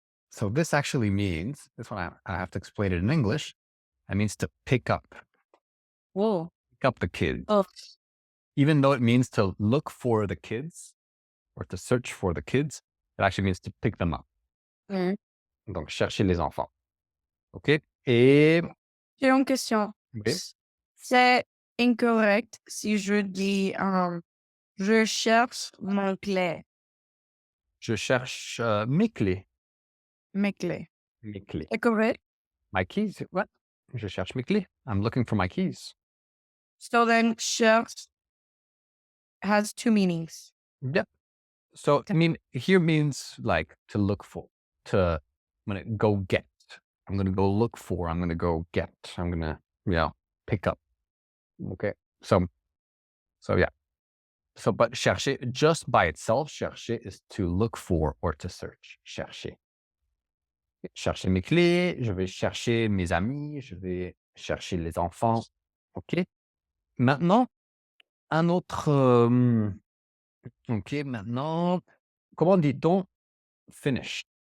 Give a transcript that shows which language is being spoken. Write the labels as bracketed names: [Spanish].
[English] So this actually means, this one I have to explain it in English. It means to pick up Oh. the kids. Oh. Even though it means to look for the kids or to search for the kids, it actually means to pick them up. Mmh. [French] Donc, chercher les enfants. OK? Et J'ai une question. oui, C'est incorrect si je dis je cherche mon clé, je cherche mes clés. mes clés. Mes clés. C'est correct? [English] My keys. What? [French] Je cherche mes clés. [English] I'm looking for my keys. So then cherche has two meanings. Yep. So, I mean, here means like to look for, to, I'm going to go get. I'm going to go look for. I'm going to go get. I'm going to, pick up. Okay. So yeah. So, but chercher, just by itself, chercher is to look for or to search. [French] Chercher. Chercher mes clés, je vais chercher mes amis, je vais chercher les enfants. OK? Maintenant, un autre, OK, maintenant, comment dit-on finish?